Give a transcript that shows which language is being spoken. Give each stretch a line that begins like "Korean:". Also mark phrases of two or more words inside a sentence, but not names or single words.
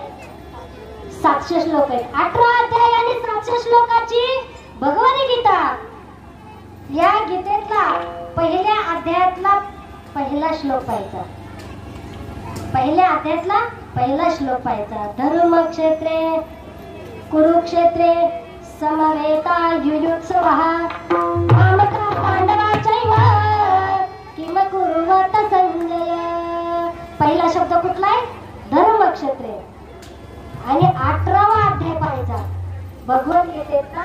Marathi: 700 श्लोक आहेत. 18 अध्याय आणि 700 श्लोकाची भगवद्गीता. या गीतेतला पहिल्या अध्यायातला पहिला श्लोक पाहायचा. पहिल्या अध्यायातला पहिला श्लोक पाहायचा.
Sanskrit: धर्मक्षेत्रे कुरुक्षेत्रे समवेता युयुत्सवः मामका पांडवाचैव किम कुर्वत संजय.
Marathi: पहिला शब्द कुठला आहे? धर्मक्षेत्रे. आणि 18वा अध्याय पाहायचा भगवद्गीतेचा.